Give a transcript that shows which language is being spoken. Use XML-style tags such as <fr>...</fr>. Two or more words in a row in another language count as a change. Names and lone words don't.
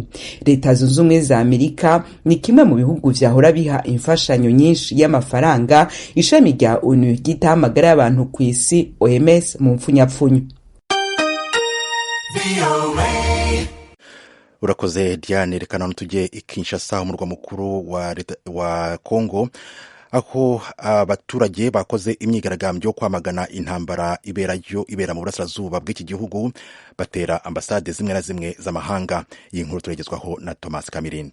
<rn>Leta Zunze Ubumwe za Amerika ni kimwe mu bihugu vyahora biha imfashanyo nyinshi y'amafaranga ishami rya ONU ryita amagara y'abantu ku isi OMS mu mfunyapfunyo. Urakoze Diane.</rn> <rw>Reka none tujye i Kinshasa, umurwa mukuru wa Kongo, aho abaturage bakoze imyigaragambyo kwamagana intambara ibera mu burasirazuba bw'iki gihugu, batera ambasade zimwe na zimwe z'amahanga. Iyi nkuru turagezwaho na Thomas Kamirinde.</rw>